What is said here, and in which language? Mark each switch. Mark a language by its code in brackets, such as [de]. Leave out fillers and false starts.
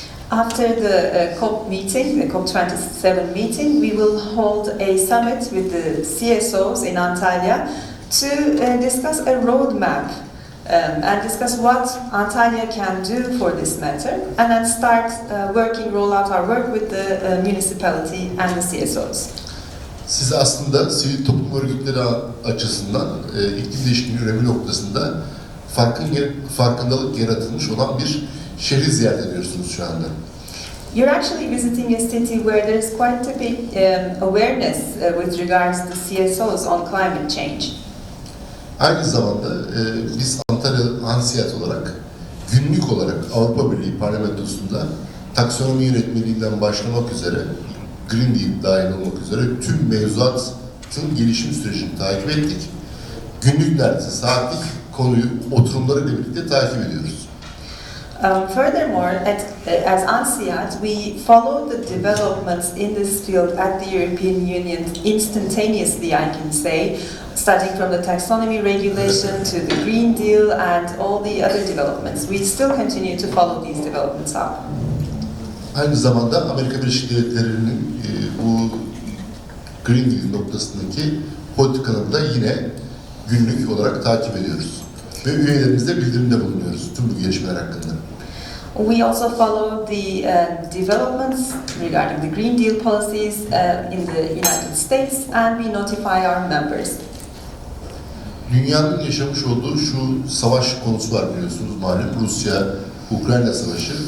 [en] After the COP meeting, the COP27 meeting, we will hold a summit with the CSOs in Antalya to discuss a roadmap and discuss what Antalya can do for this matter, and then start roll out our work with the municipality and the CSOs. [tr] Siz aslında sivil toplum örgütleri açısından iklim değişikliğinin önemi noktasında farkındalık yaratılmış olan bir şehri ziyaret ediyorsunuz şu anda. [en] You're actually visiting a city where there is quite a big awareness with regards to CSOs on climate change. [tr] Aynı zamanda biz Antalya ANSİAD olarak günlük olarak Avrupa Birliği parlamentosunda taksonomi yönetmeliğinden başlamak üzere Green Deal dahil olmak üzere tüm mevzuatın gelişim sürecini takip ettik. Günlük neredeyse saatlik konuyu oturumlarıyla birlikte takip ediyoruz. [en] Furthermore, as ANSİAD, we follow the developments in this field at the European Union instantaneously, I can say, starting from the taxonomy regulation to the Green Deal and all the other developments. We still continue to follow these developments up. [tr] Aynı zamanda Amerika Birleşik Devletleri'nin bu Green Deal noktasındaki politikalarını da yine günlük olarak takip ediyoruz. Ve üyelerimizle bildirimde bulunuyoruz tüm bu gelişmeler hakkında. [en] We also follow the developments regarding the Green Deal policies in the United States, and we notify our members. [tr] Dünyanın yaşamış olduğu şu savaş konusu var biliyorsunuz malum, Rusya-Ukrayna savaşı.